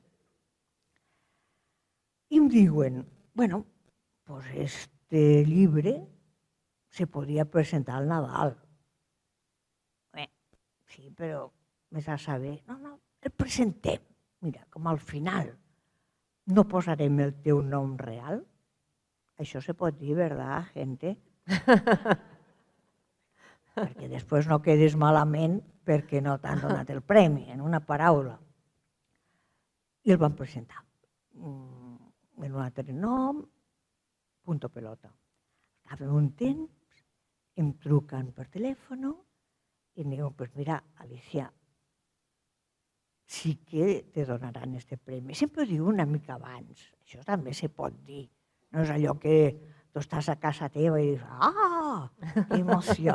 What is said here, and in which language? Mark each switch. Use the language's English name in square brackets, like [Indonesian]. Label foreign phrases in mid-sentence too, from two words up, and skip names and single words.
[Catalan] I em diuen, [Spanish] bueno, pues este [Catalan] llibre se podria presentar al Nadal. Sí, però més a saber, no, el presentem. Mira, com al final no posarem el teu nom real, això se pot dir, [Spanish] ¿verdad, gente? [Catalan] Perquè després no quedis malament perquè no t'han donat el premi, en una paraula. I el van presentar. En un altre nom, [Spanish] punto pelota. [Catalan] Estava un temps em truquen per telèfon i em diuen, [Spanish] pues mira, [Catalan] Alicia, sí que te donaran este premi. Sempre ho diu una mica abans, això també se pot dir. No és allò que tu estàs a casa teva i dius, ah, que emoció.